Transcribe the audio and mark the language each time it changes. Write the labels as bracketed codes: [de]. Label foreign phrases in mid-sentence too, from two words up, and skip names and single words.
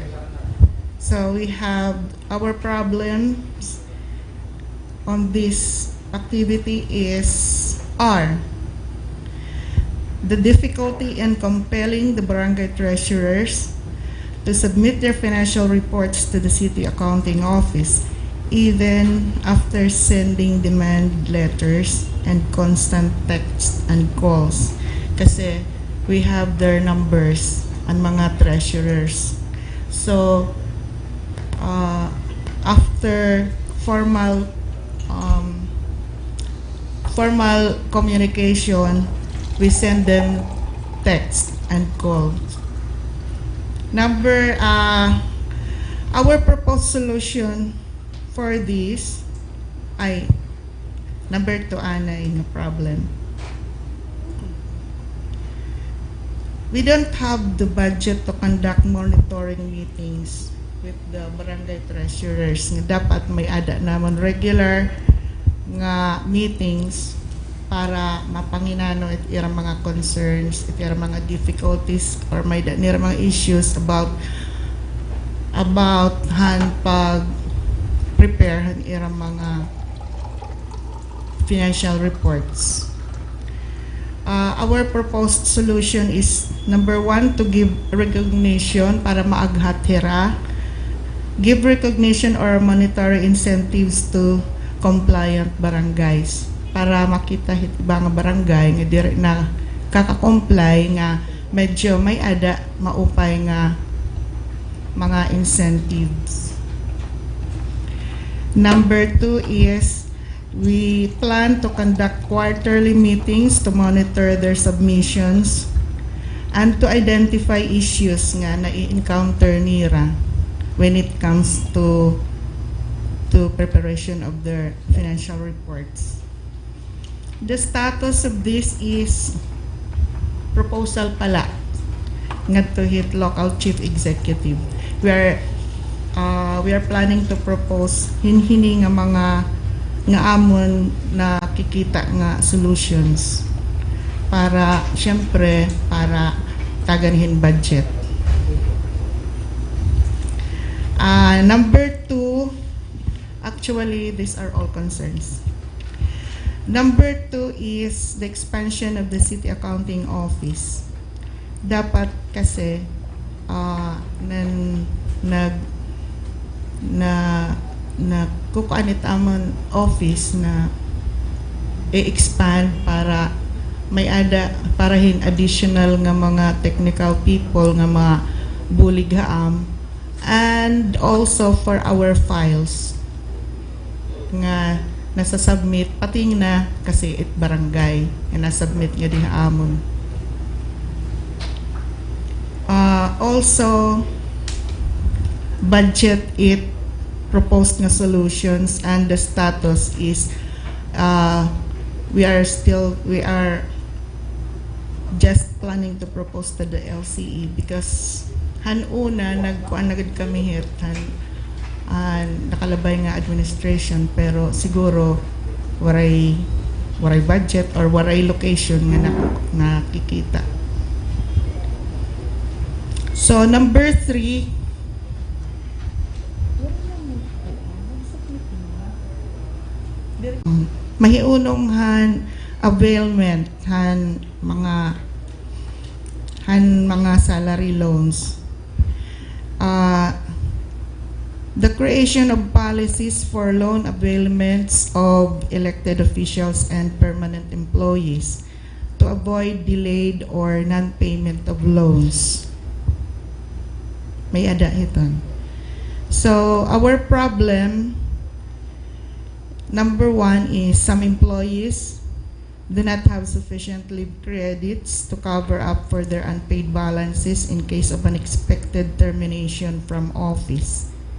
[en] So we have our problems on this activity is the difficulty in compelling the barangay treasurers to submit their financial reports to the city accounting office, even after sending demand letters and constant texts and calls. Kasi we have their numbers [tl] ang mga [en] treasurers. So, after formal communication, we send them text and calls. Our proposed solution for this ay number 2, Anay, no problem. We don't have the budget to conduct monitoring meetings with the barangay treasurers. [war] Nga dapat may ada naman regular nga meetings para mapanginano it irang mga concerns, it irang mga difficulties, or may irang mga issues about han pag prepare han irang mga [en] financial reports. Our proposed solution is number 1, to give recognition [war] para maaghat hira, [en] give recognition or monetary incentives to compliant barangays [war] para makita ibang barangay nga dire na kaka-comply nga medyo may ada maupay nga mga incentives. [en] Number 2 is we plan to conduct quarterly meetings to monitor their submissions and to identify issues [war] nga na-encounter nila [en] when it comes to preparation of their financial reports. The status of this is proposal [war] pala nga [en] to hit local chief executive. We are planning to propose [war] hinhini nga mga nga amon na kikita nga solutions para syempre para taganhin budget. [en] Number 2, actually these are all concerns. Number 2 is the expansion of the city accounting office. [war] Dapat kasi kukuanit amon office na i-expand para may ada parahin additional nga mga [en] technical people [war] nga mga bulighaam, [en] and also for our files [war] nga nasa-submit pati na kasi it barangay nga na-submit nga diha amon. [en] Also budget it proposed nga solutions, and the status is we are just planning to propose to the LCE [war] because hanuna nagkuan nagad kami hit nakalabay nga administration pero siguro waray budget or waray location nga nakikita. So number 3, mahiunong han availment han mga [en] salary loans. The creation of policies for loan availments of elected officials and permanent employees to avoid delayed or non-payment of loans. [war] May ada iton. [en] So our problem, number 1 is some employees do not have sufficient leave credits to cover up for their unpaid balances in case of unexpected termination from office.